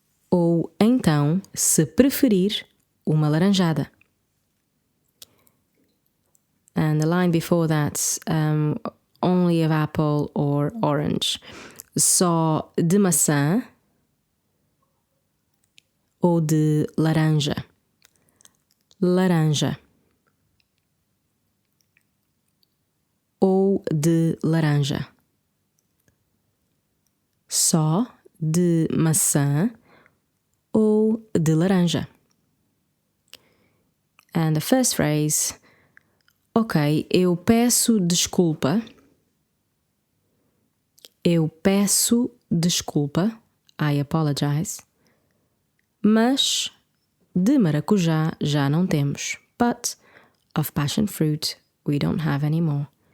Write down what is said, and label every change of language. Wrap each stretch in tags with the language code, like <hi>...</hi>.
<pt>Ou então, se preferir, uma laranjada.</pt> <en>And the line before that, only of apple or orange.</en> <pt>Só de maçã ou de laranja. Laranja. Ou de laranja. Só de maçã ou de laranja.</pt> <en>And the first phrase, ok,</en> <pt>eu peço desculpa. Eu peço desculpa.</pt> <en>I apologize.</en> <pt>Mas de maracujá já não temos.</pt> <en>But of passion fruit we don't have anymore.</en>